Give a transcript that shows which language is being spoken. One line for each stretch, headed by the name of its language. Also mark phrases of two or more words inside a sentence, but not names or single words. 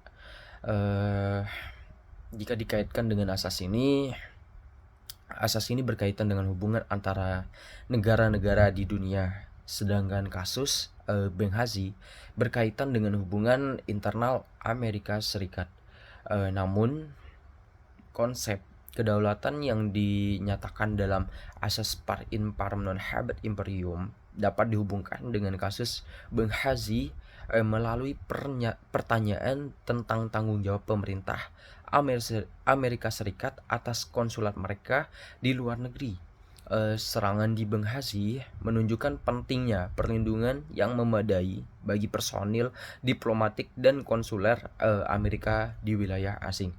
Indonesian: Jika dikaitkan dengan asas ini berkaitan dengan hubungan antara negara-negara di dunia, sedangkan kasus Benghazi berkaitan dengan hubungan internal Amerika Serikat. Namun konsep kedaulatan yang dinyatakan dalam asas
Latin: par imparem non habet imperium
Indonesian: dapat dihubungkan dengan kasus Benghazi melalui pertanyaan tentang tanggung jawab pemerintah Amerika Serikat atas konsulat mereka di luar negeri. Serangan di Benghazi menunjukkan pentingnya perlindungan yang memadai bagi personil diplomatik dan konsuler Amerika di wilayah asing.